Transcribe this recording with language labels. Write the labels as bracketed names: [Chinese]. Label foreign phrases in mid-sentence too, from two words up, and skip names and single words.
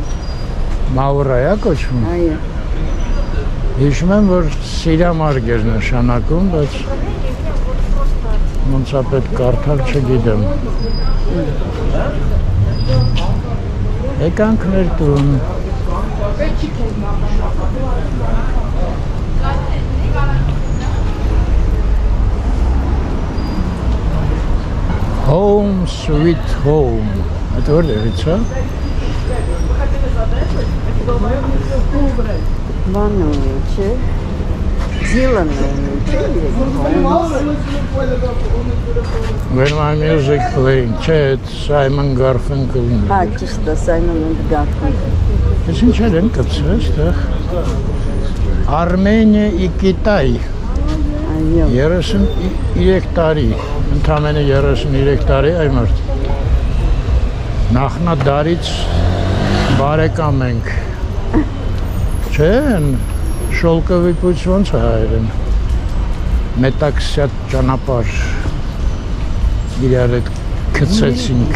[Armenian] Մաուրայա կոչվում։ Այո։ Հիշում եմ, որ Սիրամարգ էր նշանակում, բայց ոնց է պետք կարդալ չգիտեմ։ Եկանք մեր տուն։ [English] Home sweet home։ [Armenian] Այդ որտեղից է։ Բանունի, չէ։ Զիլանունի, չէ։ [English] When my music playing, չէ, Simon Garfunkel։ [Armenian] Հա, ճիշտ է, Simon Garfunkel։ Ես ինչ են կծել այստեղ։ [Russian] Армения и Китай։ [Armenian] Այո։ 33 տարի, ընդամենը 33 տարի այ մարդ։ Նախնադարից բարեկամ ենք։ Չէ, [Russian] шёлковый путь [Armenian] ոնց է հայերեն։ Մետաքսյատ ճանապարհ իրար հետ գցեցինք։